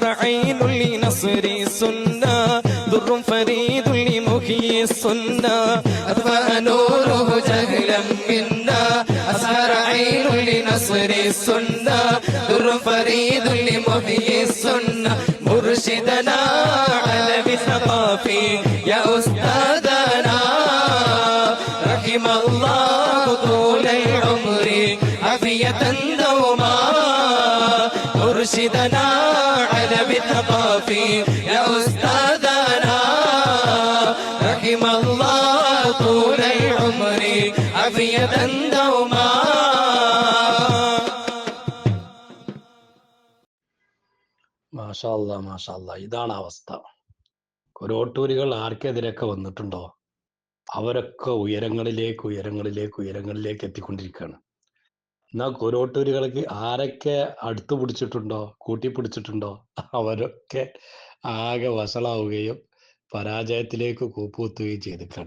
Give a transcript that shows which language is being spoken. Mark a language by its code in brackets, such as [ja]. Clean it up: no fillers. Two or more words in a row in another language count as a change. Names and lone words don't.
[ar] عين لنصر السنة در فريد لمحيي السنة أطفأ نوره جهلا منا أسهر عين لنصر السنة در فريد لمحيي السنة مرشدنا على بثقافي يا أستاذنا رحم الله طول العمر عافية دوما مرشدنا على بثقافي يا أستاذنا رحم الله طول العمر عافية دوما. ما شاء الله, [ml] ഇതാണ് അവസ്ഥ. കൊരോട്ടൂരികൾ ആർക്കെതിരൊക്കെ വന്നിട്ടുണ്ടോ അവരൊക്കെ ഉയരങ്ങളിലേക്ക് എത്തിക്കൊണ്ടിരിക്കുകയാണ്. എന്നാൽ കൊരോട്ടൂരികൾക്ക് ആരൊക്കെ അടുത്തു പിടിച്ചിട്ടുണ്ടോ, കൂട്ടിപ്പിടിച്ചിട്ടുണ്ടോ അവരൊക്കെ ആകെ വഷളാവുകയും പരാജയത്തിലേക്ക് കൂപ്പുകുത്തുകയും ചെയ്തിട്ടാണ്.